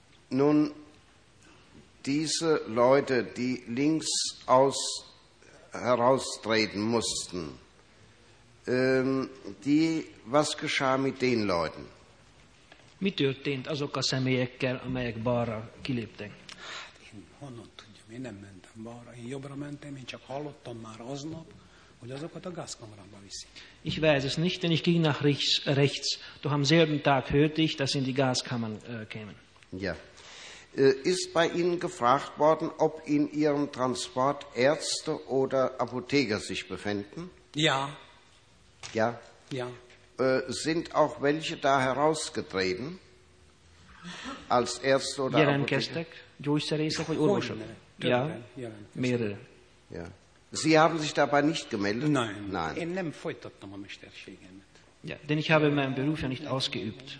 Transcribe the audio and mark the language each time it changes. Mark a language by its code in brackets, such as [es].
[de] Nun, diese Leute, die links aus heraustreten mussten, die, was geschah mit den Leuten? [hu] Mi történt azok a személyekkel, amelyek balra kiléptek? Honnan tudjam, én nem mentem. Én jobbra mentem, én csak hallottam már aznap, hogy azokat a gázkamrába viszik. [de] Ich weiß es nicht, denn ich ging nach rechts. Doch am selben Tag hörte ich, dass in die Gaskammern kämen. Ja. Ist bei Ihnen gefragt worden, ob in Ihrem Transport Ärzte oder Apotheker sich befänden? Ja. Ja? Ja. Sind auch welche da herausgetreten? Als Ärzte oder Apotheker? [hu] Gyógyszerészek vagy orvosok? [de] Ja, mehrere. Ja. Sie haben sich dabei nicht gemeldet? Nein. Nein. [hu] Ich nem folytattam a mesterségemet. [de] Ja, denn ich habe meinen Beruf ja nicht ausgeübt.